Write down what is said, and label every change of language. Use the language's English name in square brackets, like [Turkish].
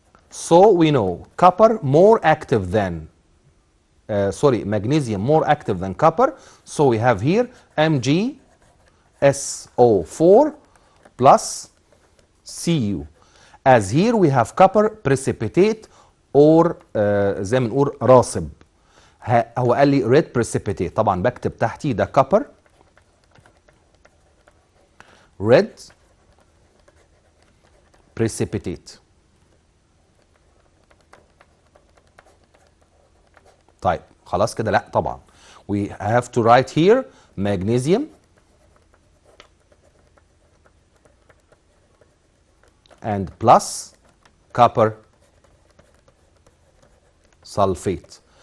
[English] So we know copper more active than magnesium more active than copper. So we have here MgSO4 plus Cu. As here we have copper precipitate or [Arabic] زي ما نقول راسب. هو قال لي red precipitate، طبعا بكتب تحتي ده [English] copper red precipitate. [Arabic] طيب خلاص كده؟ لا طبعا [English] we have to write here magnesium and plus copper sulfate.